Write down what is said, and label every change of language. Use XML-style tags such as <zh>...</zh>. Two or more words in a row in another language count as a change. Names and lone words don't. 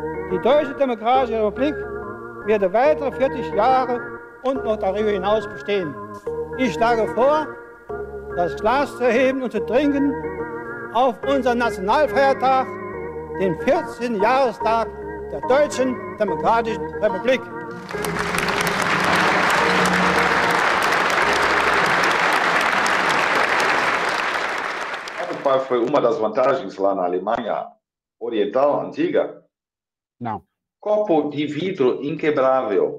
<de>Die Deutsche Demokratische Republik wird weitere 40 Jahre und noch darüber hinaus bestehen. Ich schlage vor, das Glas zu heben und zu trinken auf unseren Nationalfeiertag, den 14. Jahrestag der Deutschen Demokratischen Republik.</de> <pt>Qual foi uma das vantagens lá na Alemanha Oriental, antiga? Não. Copo de vidro inquebrável.</pt>